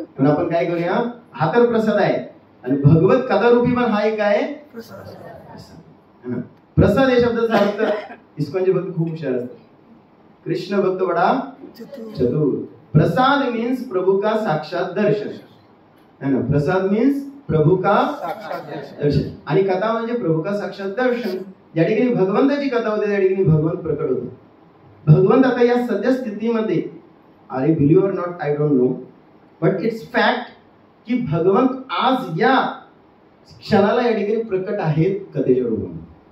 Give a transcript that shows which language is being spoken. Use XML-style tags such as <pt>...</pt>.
<mr>पण आपण काय करूया, हा तर प्रसाद आहे आणि भगवत कथा रूपी पण हा एक आहे प्रसाद. प्रसाद या शब्दाचा अर्थ इस्कॉनचे भक्त खूप हुशार असतात.</mr> <hi>कृष्ण भक्त बडा चतुर. प्रसाद मीन्स प्रभु का साक्षात दर्शन, है ना. प्रसाद मीन्स प्रभु का दर्शन</hi> <mr>आणि कथा म्हणजे</mr> <hi>प्रभु का साक्षात दर्शन.</hi> <mr>ज्या ठिकाणी भगवंताची कथा होते त्या ठिकाणी भगवंत प्रकट होतो. भगवंत आता या सध्या स्थितीमध्ये,</mr> <en>I believe or not I don't know, but it's fact</en> <mr>की भगवंत आज या क्षणाला या ठिकाणी प्रकट आहेत कथेच्या रूपाने.</mr>